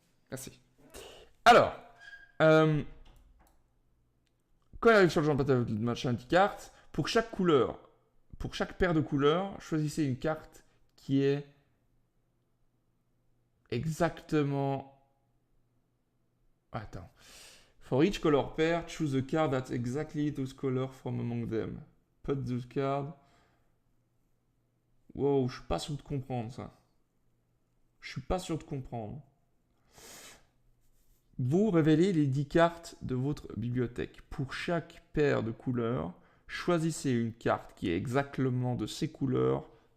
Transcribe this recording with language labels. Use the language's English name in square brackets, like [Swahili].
[French] Merci. Alors. Quand il arrive sur le champ de bataille, vous machin 10 cartes. Pour chaque couleur, pour chaque paire de couleurs, choisissez une carte qui est exactement... Attends. [English] For each color pair, choose a card that's exactly those colors from among them. Put those cards... [French] Wow, je suis pas sûr de comprendre ça. Je suis pas sûr de comprendre. Vous révélez les 10 cartes de votre bibliothèque. Pour chaque paire de couleurs, choisissez une carte qui est exactement de ces couleurs.